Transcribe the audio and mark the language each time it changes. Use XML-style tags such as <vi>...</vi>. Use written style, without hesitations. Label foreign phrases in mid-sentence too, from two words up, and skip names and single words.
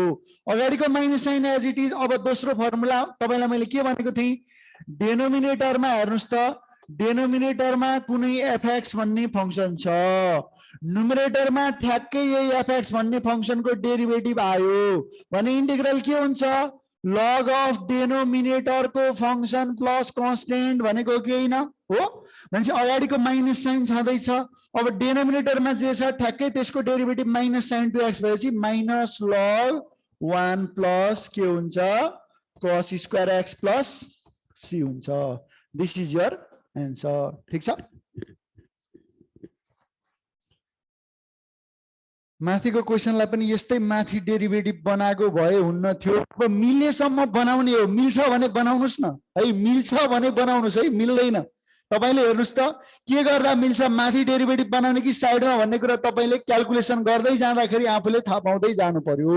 <ne>अगाडिको</ne> <en>minus sign as it is</en> <ne>अब दोस्रो फर्मुला तपाईलाई मैले के भनेको थिएँ डेनोमिनेटरमा हेर्नुस् त डेनोमिनेटरमा कुनै fx भन्ने फंक्शन छ न्युमरेटरमा ठ्याक्कै यही fx भन्ने फंक्शनको डेरिभेटिभ आयो भने इन्टिग्रल के हुन्छ</ne> <en>log of denominator</en> <ne>को</ne> <en>function plus constant</en> <ne>भनेको के हैन हो भनेपछि अगाडिको</ne> <en>minus sign</en> <ne>छँदैछ अब डेनोमिनेटरमा जे छ ठ्याक्कै त्यसको</ne> <en>derivative minus sin 2x</en> <ne>भएपछि</ne> <en>minus log 1 plus</en> <ne>के हुन्छ</ne> <en>cos square x plus c</en> <ne>हुन्छ</ne> <en>this is your answer</en> <ne>ठीक छ माथिको क्वेशनलाई पनि यस्तै माथि डेरिभेटिभ बनाएको भए हुन्न थियो अब मिलेसम्म बनाउने हो मिल्छ भने बनाउनुस् न है मिल्छ भने बनाउनुस् है मिल्दैन तपाईले हेर्नुस् त के गर्दा मिल्छ माथि डेरिभेटिभ बनाउने कि साइडमा भन्ने कुरा तपाईले क्याल्कुलेसन गर्दै जाँदाखेरि आफूले थाहा पाउँदै जानु पर्यो</ne>